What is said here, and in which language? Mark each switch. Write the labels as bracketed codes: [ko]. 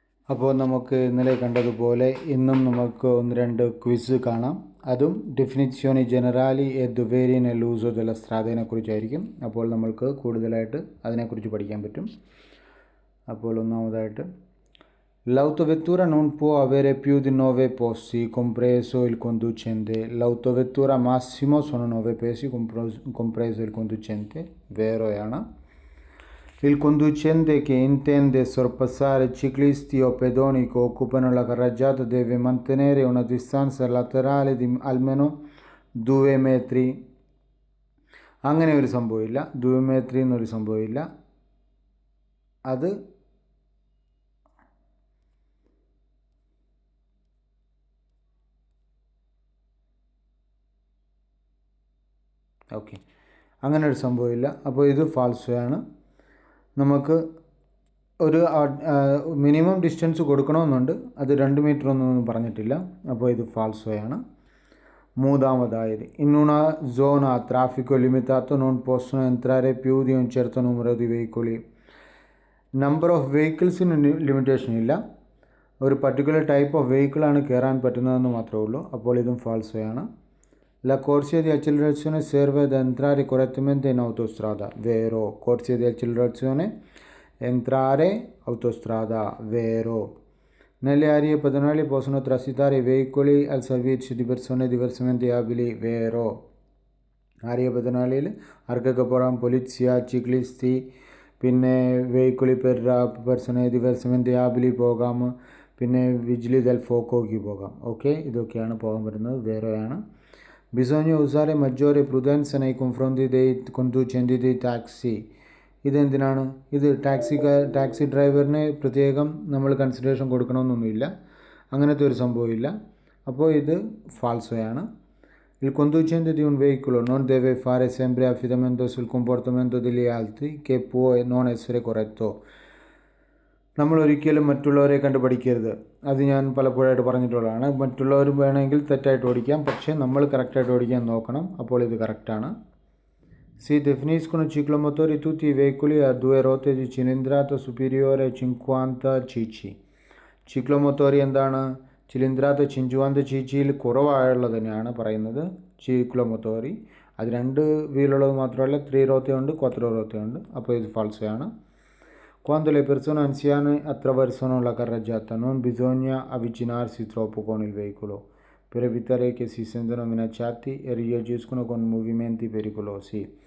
[ml] അപ്പോൾ നമുക്ക് ഇന്നലെ കണ്ടതുപോലെ ഇന്നും നമുക്ക് ഒന്ന് രണ്ട് ക്വിസ് കാണാം. [it] അതും ഡെഫിനിzioni generali e doveri nell'uso della strada കുറിച്ചായിരിക്കും. [ml] അപ്പോൾ നമ്മൾക്ക് കൂടുതലായിട്ട് അതിനെക്കുറിച്ച് പഠിക്കാൻ പറ്റും. അപ്പോൾ ഒന്നാമതായിട്ട് [it] l'autovettura non può avere più di 9 posti, compreso il conducente. L'autovettura massimo sono 9 posti, compreso il conducente. Vero ആണ്. Il conducente che intende sorpassare ciclisti o pedoni che occupano la carreggiata deve mantenere una distanza laterale di almeno 2 metri. [ml] അങ്ങനെ ഒരു സംഭവമില്ല, 2 metri എന്നൊരു സംഭവമില്ല. അത് okay, അങ്ങനെ ഒരു സംഭവമില്ല. അപ്പോൾ ഇത് ഫാൾസോയാണ്. നമുക്ക് ഒരു മിനിമം ഡിസ്റ്റൻസ് കൊടുക്കണമെന്നുണ്ട്, അത് 2 മീറ്റർ ഒന്നും പറഞ്ഞിട്ടില്ല. അപ്പോൾ ഇത് ഫാൾസോയാണ്. [it] മൂന്നാമതായത് in una zona a traffico limitato non possono entrare più di un certo numero di veicoli. [ml] Number of വെഹിക്കിൾസിന് limitation ഇല്ല, ഒരു പർട്ടിക്കുലർ ടൈപ്പ് ഓഫ് വെഹിക്കിളാണ് കയറാൻ പറ്റുന്നതെന്ന് മാത്രമേ ഉള്ളൂ. അപ്പോൾ ഇതും ഫാൾസോയാണ്. [it] La corsia di accelerazione serve ad entrare correttamente in autostrada. Vero. Corsia di accelerazione, entrare autostrada. Vero. Nelle aree pedonali possono transitare i veicoli al servizio di persone diversamente abili. Vero. Aree pedonali [ml] ആർക്കൊക്കെ പോകാം? പൊലിസിയ, ചിക്ലിസ്റ്റി, പിന്നെ വെഹിക്കിളി per പേഴ്സണെ [it] diversamente abili [ml] പോകാം, പിന്നെ വിജിലി ദൽ ഫോക്കോക്ക് പോകാം. Okay, ഇതൊക്കെയാണ് പോകാൻ പറ്റുന്നത്. വേറെയാണ്. [it] Bisogna usare maggiore prudenza nei confronti dei conducenti dei taxi. [ml] ഇതെന്തിനാണ്? ഇത് ടാക്സി ഡ്രൈവറിന് പ്രത്യേകം നമ്മൾ കൺസിഡറേഷൻ കൊടുക്കണമെന്നൊന്നുമില്ല, അങ്ങനത്തെ ഒരു സംഭവമില്ല. അപ്പോൾ ഇത് ഫാൾസോയാണ്. [it] Il conducente di un veicolo non deve fare sempre affidamento sul comportamento degli altri che può non essere corretto. [ml] നമ്മൾ ഒരിക്കലും മറ്റുള്ളവരെ കണ്ട് പഠിക്കരുത്. അത് ഞാൻ പലപ്പോഴായിട്ട് പറഞ്ഞിട്ടുള്ളതാണ്. മറ്റുള്ളവർ വേണമെങ്കിൽ തെറ്റായിട്ട് ഓടിക്കാം, പക്ഷേ നമ്മൾ കറക്റ്റായിട്ട് ഓടിക്കാൻ നോക്കണം. അപ്പോൾ ഇത് കറക്റ്റാണ്. [it] Si definiscono ciclomotori tutti i veicoli a 2 ruote di cilindrata superiore a 50 cc. [ml] ചിക്ലോമോട്ടോറി എന്താണ്? ചിലിന്ദ്രാത്ത 50 cc കുറവായുള്ളത് തന്നെയാണ് പറയുന്നത് ചിക്ലോമോട്ടോറി. അത് 2 വീലുള്ളത് മാത്രമല്ല, 3 ruote ഉണ്ട്, 4 ruote ഉണ്ട്. അപ്പോൾ ഇത് ഫാൾസോയാണ്. [it] Quando le persone anziane attraversano la carreggiata non bisogna avvicinarsi troppo con il veicolo per evitare che si sentano minacciati e reagiscono con movimenti pericolosi.